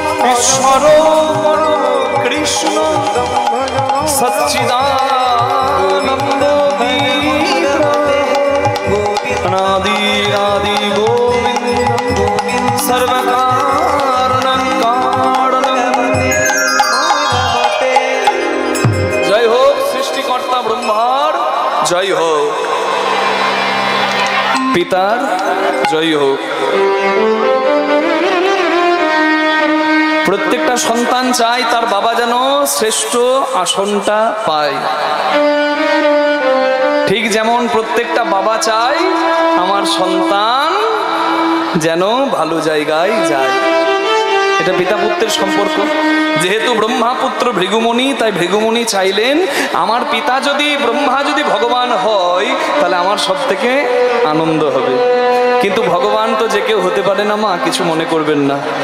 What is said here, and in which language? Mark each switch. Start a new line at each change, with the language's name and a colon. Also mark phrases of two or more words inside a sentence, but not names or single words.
Sanskrit: ईश्वर कृष्ण सच्चिदानंद अनादि आदि गोविंद सर्वकारणं कारणं
Bangla: জয় হো সৃষ্টিকর্তা ব্রহ্মার জয় হো পিতার জয় হো প্রত্যেকটা সন্তান চায় তার বাবা যেন শ্রেষ্ঠ আসনটা পায় ঠিক যেমন প্রত্যেকটা বাবা চায় আমার সন্তান যেন ভালো জায়গায় যায় এটা পিতা পুত্রের সম্পর্ক যেহেতু ব্রহ্মাপুত্র ভৃগুমুনি তাই ভৃগুমুনি চাইলেন আমার পিতা যদি ব্রহ্মা যদি ভগবান হয় তাহলে আমার সব থেকে আনন্দ হবে কিন্তু ভগবান তো যে কেউ হতে পারে না মা কিছু মনে করবেন না